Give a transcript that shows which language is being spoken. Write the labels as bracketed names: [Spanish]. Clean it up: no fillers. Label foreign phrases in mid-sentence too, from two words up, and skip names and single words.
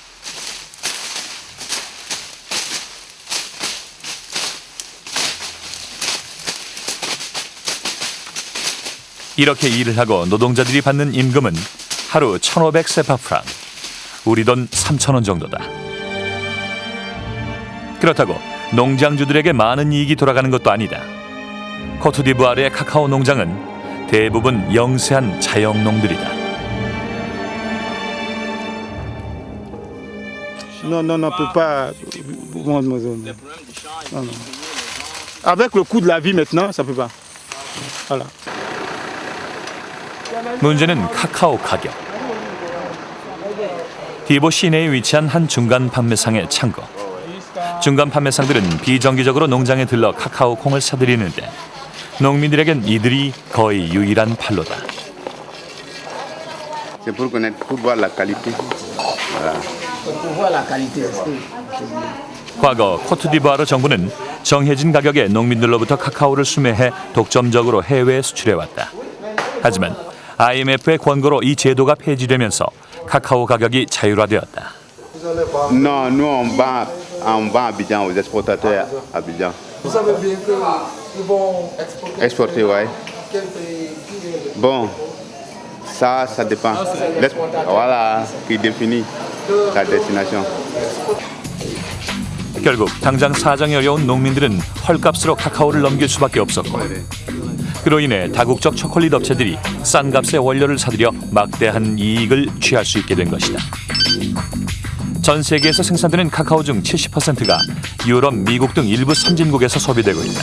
[Korean] 이렇게 일을 하고 노동자들이 받는 임금은 하루 1,500 세파프랑, 우리 돈 3,000원 정도다. 그렇다고 농장주들에게 많은 이익이 돌아가는 것도 아니다. 코트디부아르의 카카오 농장은 대부분 영세한 자영농들이다. [French] Non, on ne peut pas vendre nos zones. Non, non. Avec le coût de la vie maintenant, ça ne peut pas. Voilà. [Korean] 문제는 카카오 가격. 디보 시내에 위치한 한 중간 판매상의 창고. 중간 판매상들은 비정기적으로 농장에 들러 카카오 콩을 사들이는데 농민들에겐 이들이 거의 유일한 판로다. [French] C'est pour connaître, pour voir la qualité. Voilà. Pour voir la qualité. [Korean] 과거 코트디부아르 정부는 정해진 가격에 농민들로부터 카카오를 수매해 독점적으로 해외에 수출해왔다. 하지만 IMF의 권고로 이 제도가 폐지되면서 카카오 가격이 자율화되었다. [French] Non, nous on vend à Abidjan aux exportateurs à Abidjan. Vous savez bien qu'ils vont exporter. Exporter, ouais. Quel pays? Bon, ça dépend. Voilà, qui définit la destination. [Korean] 결국 당장 사정이 어려운 농민들은 헐값으로 카카오를 넘길 수밖에 없었고 그로 인해 다국적 초콜릿 업체들이 싼 값의 원료를 사들여 막대한 이익을 취할 수 있게 된 것이다. 전 세계에서 생산되는 카카오 중 70%가 유럽, 미국 등 일부 선진국에서 소비되고 있다.